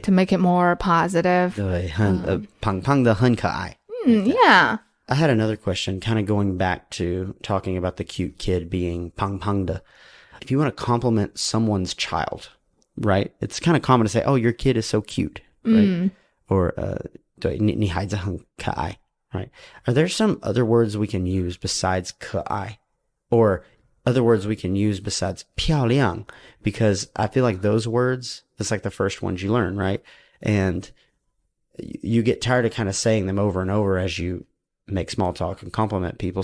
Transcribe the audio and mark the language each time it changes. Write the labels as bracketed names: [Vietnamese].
[English] to make it more positive. [Chinese] 对 胖胖的很可爱. [English] Yeah. I had another question, kind of going back to talking about the cute kid being 胖胖的. If you want to compliment someone's child, right? It's kind of common to say, oh, your kid is so cute, right? Or [Chinese] 对 你孩子很可爱, [English] right? Are there some other words we can use besides 可爱? Or other words we can use besides 漂亮? Because I feel like those words, it's like the first ones you learn, right? And you get tired of kind of saying them over and over as you make small talk and compliment people.